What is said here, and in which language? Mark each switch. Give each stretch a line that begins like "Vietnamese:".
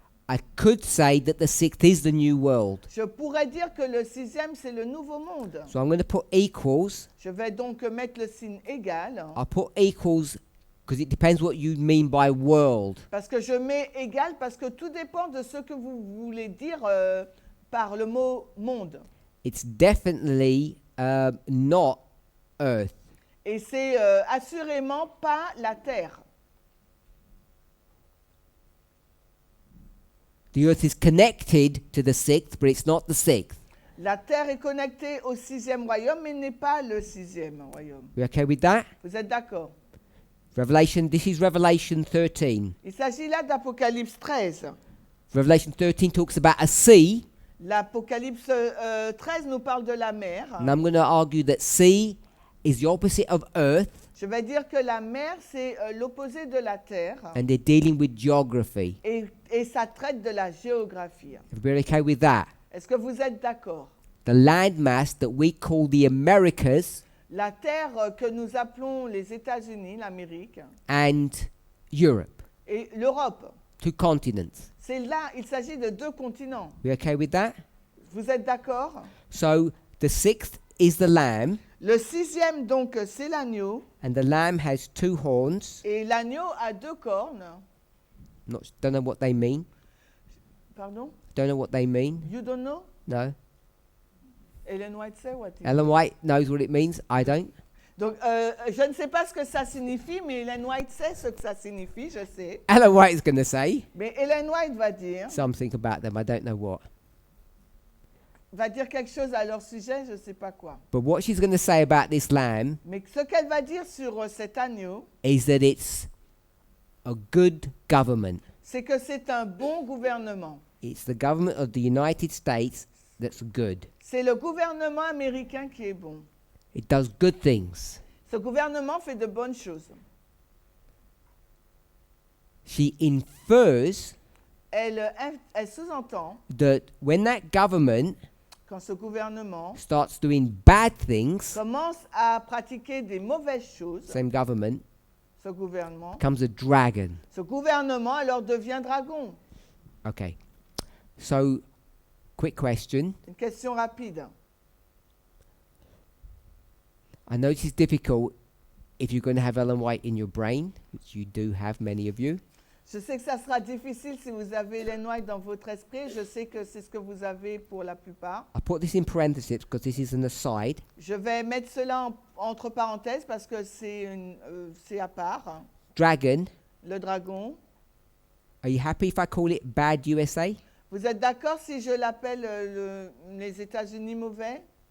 English: I could say that the sixth is the new world.
French: Je pourrais dire que le sixième, c'est le nouveau monde.
English: So I'm going to put equals.
French: Je vais donc mettre le signe égal.
English: I'll put equals because it depends what you mean by world.
French: Parce que je mets égal parce que tout dépend de ce que vous voulez dire par le mot monde.
English: It's definitely not Earth.
French: Et c'est assurément pas la Terre.
English: The Earth is connected to the sixth, but it's not the sixth.
French: La Terre est connectée au sixième royaume, mais n'est pas le sixième royaume.
English: We okay with that?
French: Vous êtes d'accord?
English: This is Revelation 13.
French: Il s'agit là d'Apocalypse 13.
English: Revelation 13 talks about a sea,
French: L'Apocalypse 13 nous parle de la mer.
English: and I'm going to argue that sea is the opposite of Earth,
French: Je vais dire que la mer, c'est l'opposé de la Terre.
English: and they're dealing with geography.
French: Et ça traite de la géographie.
English: Everybody okay with that?
French: Est-ce que vous êtes d'accord?
English: The landmass that we call the Americas
French: La terre que nous appelons les États-Unis, l'Amérique,
English: and Europe,
French: et l'Europe,
English: 2 continents.
French: c'est là, il s'agit de 2 continents.
English: We okay with that?
French: Vous êtes d'accord?
English: So the sixth is the lamb,
French: Le sixième, donc, c'est l'agneau,
English: and the lamb has 2 horns.
French: et l'agneau a 2 cornes.
English: Don't know what they mean.
French: Pardon?
English: Don't know what they mean. You don't know? No. Ellen White
French: sait
English: what it Ellen White knows what it means. I don't.
French: Donc, je ne sais pas ce que ça signifie, mais Ellen White sait ce que ça signifie, je sais.
English: Ellen White is going to say
French: Mais Ellen White va dire
English: something about them. I don't know what.
French: quelque chose à leur sujet, je ne sais pas quoi.
English: But what she's going to say about this lamb
French: Mais ce qu'elle va dire sur cet agneau,
English: is that it's a good government.
French: c'est que c'est un bon gouvernement.
English: It's the government of the United States that's good.
French: C'est le gouvernement américain qui est bon.
English: It does good things.
French: Ce gouvernement fait de bonnes choses.
English: She infers
French: Elle sous-entend,
English: that when that government
French: quand ce gouvernement
English: starts doing bad things,
French: commence à pratiquer des mauvaises choses,
English: same government
French: ce gouvernement alors devient dragon.
English: Okay. So, quick question.
French: Une question rapide.
English: I know this is difficult if you're going to have Ellen White in your brain, which you do have, many of you.
French: Je sais que ça sera difficile si vous avez Ellen White dans votre esprit. Je sais que c'est ce que vous avez pour la plupart.
English: I put this in parentheses because this is an aside.
French: Je vais mettre cela entre parenthèses parce que c'est à part.
English: Dragon.
French: Le dragon.
English: Are you happy if I call it Bad USA?
French: Vous êtes d'accord si je l'appelle les États-Unis mauvais?